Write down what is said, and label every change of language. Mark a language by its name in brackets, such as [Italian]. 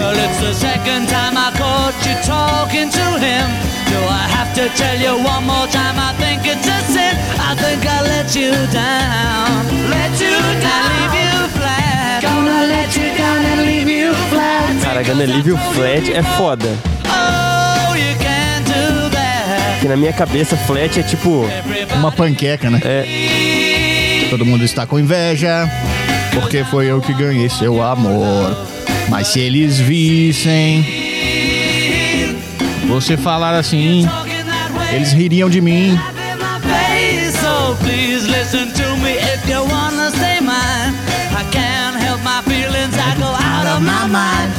[English] It's the second time I caught you talking to him. Do I have to tell you one more time? I think it's a sin. I think I let you down. Let you down. Leave you flat. Gonna let you down and leave you flat. [Portuguese] Cara, [English] gonna leave you flat [Portuguese] é foda. [English] Oh, you can't do that. [Portuguese] Que na minha cabeça, flat é tipo uma panqueca, né? É. Todo mundo está com inveja. Porque foi eu que ganhei seu amor. Mas se eles vissem você falar assim, eles ririam de mim. [English] So please listen to me if you wanna stay mine. I can't help my feelings, I go out of my mind.